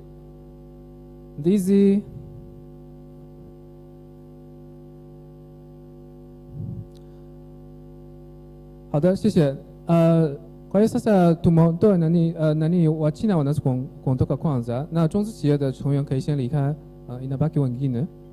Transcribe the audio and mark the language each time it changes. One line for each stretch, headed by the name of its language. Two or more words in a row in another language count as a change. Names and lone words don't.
Swahili: Ndizi. Hada,
Chinese: 谢谢.
Swahili: Kwa hiyo sasa tumeondoa nani wa China wanaweza kuondoka kwanza, na
Chinese: 中资企业的成员可以先离开,
Swahili: inabaki wengine.